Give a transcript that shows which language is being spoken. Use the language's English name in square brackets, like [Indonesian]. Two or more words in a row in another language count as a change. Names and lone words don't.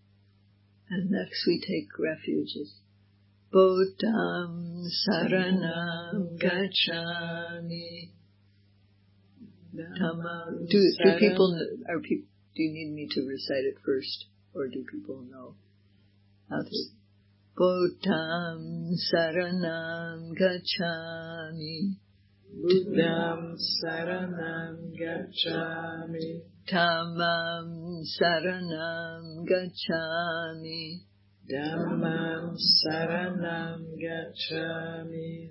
[English] And next we take refuges. [Pali] Bodham Saranam Gacchami. [English] Do people, do you need me to recite it first, or do people know how to? [Pali] Bodham Saranam Gacchami. Buddham Saranam Gacchami. Dhammam Saranam Gacchami. Dhammam Saranam Gacchami.